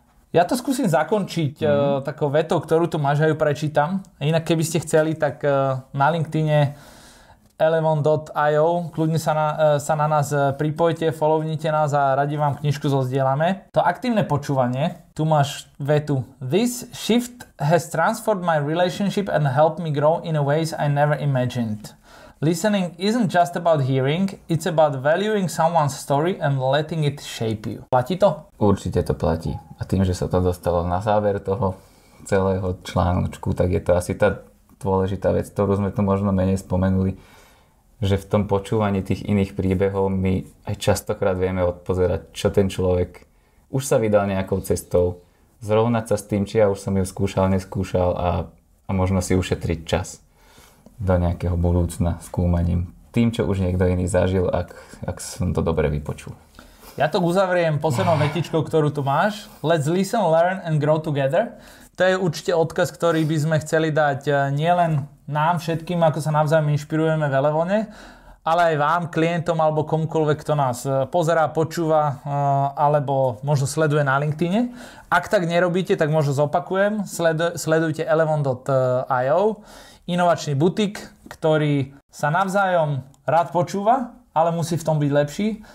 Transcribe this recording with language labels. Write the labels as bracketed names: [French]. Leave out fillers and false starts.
[Slovak] Ja to skúsim zakončiť takou vetou, ktorú tu máš, ja ju prečítam. Inak keby ste chceli, tak na LinkedIne elevon.io kľudne sa na nás pripojte, follownite nás a radi vám knižku zozdielame. To aktívne počúvanie, tu máš vetu. [English] This shift has transformed my relationship and helped me grow in ways I never imagined. Listening isn't just about hearing, it's about valuing someone's story and letting it shape you. [Slovak] Platí to? Určite to platí. A tým, že sa to dostalo na záver toho celého článočku, tak je to asi tá dôležitá vec, ktorú sme tu možno menej spomenuli, že v tom počúvaní tých iných príbehov my aj častokrát vieme odpozerať, čo ten človek už sa vydal nejakou cestou, zrovnať sa s tým, či ja už som ju skúšal, neskúšal a možno si ušetriť čas do nejakého budúcna skúmaním. Tým, čo už niekto iný zažil, ak som to dobre vypočul. Ja to uzavriem poslednou vetičkou, ktorú tu máš. [English] Let's listen, learn and grow together. [Slovak] To je určite odkaz, ktorý by sme chceli dať nielen nám všetkým, ako sa navzájom inšpirujeme v Elevone, ale aj vám, klientom alebo komukoľvek, kto nás pozerá, počúva alebo možno sleduje na LinkedIne. Ak tak nerobíte, tak možno zopakujem. Sledujte elevon.io, inovačný butik, ktorý sa navzájom rád počúva, ale musí v tom byť lepší.